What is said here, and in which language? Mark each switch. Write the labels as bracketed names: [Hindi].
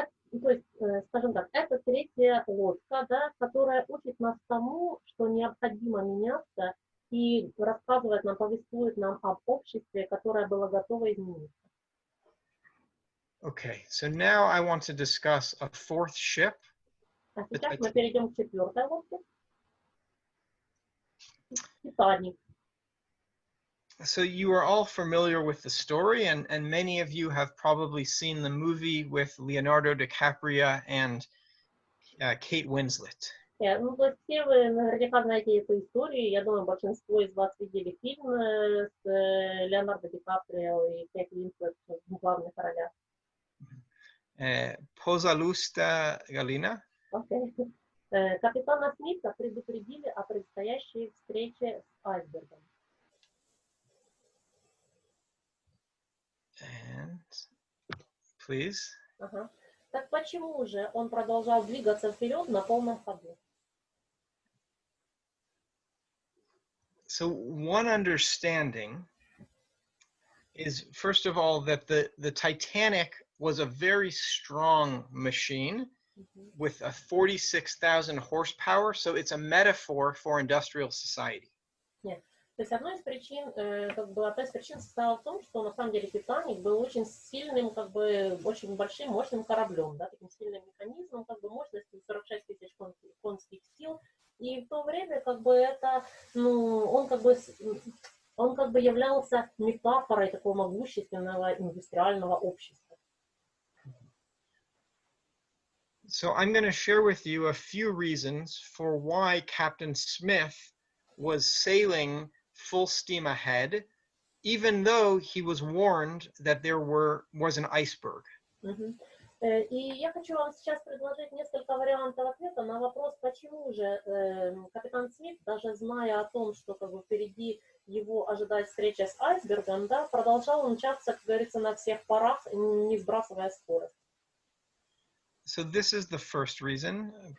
[Russian] То есть, скажем так, это третья лодка, да, которая учит нас тому, что необходимо меняться, и рассказывает нам, повествует нам об обществе, которое было готово измениться. [English] Okay, so now I want to discuss a fourth ship. [Russian] А сейчас мы перейдем к четвертой лодке. Титаник. [English] So you are all familiar with the story, and many of you have probably seen the movie with Leonardo DiCaprio and Kate Winslet. [Russian] Ну, то есть все вы наверняка знаете эту историю. Я думаю, большинство из вас видели фильм с Леонардо Ди Каприо и Кейт Уинслет в главных ролях. Пожалуйста, Галина. [English] Okay. [Russian] Капитана Смита предупредили о предстоящей встрече с айсбергом. [English] And please. [Russian] Ага. Так почему же он продолжал двигаться вперед на полном ходу? [English] So one understanding is, first of all, that the Titanic was a very strong machine with a 46,000 horsepower, so it's a metaphor for industrial society. [Russian] Нет. То есть одной из причин, как бы, одна из причин состояла в том, что на самом деле Титаник был очень сильным, как бы, очень большим, мощным кораблем, да, таким сильным механизмом, как бы, мощностью 46 тысяч конских сил. И в то время, как бы, это, ну, он как бы являлся метафорой такого могущественного индустриального общества. [English] So I'm going to share with you a few reasons for why Captain Smith was sailing full steam ahead, even though he was warned that there was an iceberg. [Russian] И я хочу вам сейчас предложить несколько вариантов ответа на вопрос, почему же капитан Смит, даже зная о том, что как бы впереди его ожидает встреча с айсбергом, да, продолжал мчаться, как говорится, на всех парах, не сбрасывая скорость. [English] So this is the first reason.